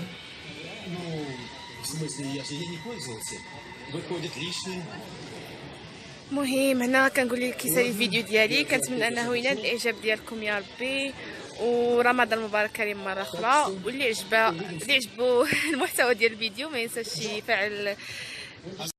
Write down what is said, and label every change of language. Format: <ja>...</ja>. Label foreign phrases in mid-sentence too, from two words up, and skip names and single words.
<ru>Ну, в смысле, я же ей не пользовался. Выходит, личная.</ru> <ar>المهم هنا كنقول لك كيسالي الفيديو ديالي، كنتمنى انه ينال الاعجاب ديالكم يا ربي، ورمضان مبارك كريم مره اخرى. واللي عجبو المحتوى ديال الفيديو ما ينساش يفعل</ar>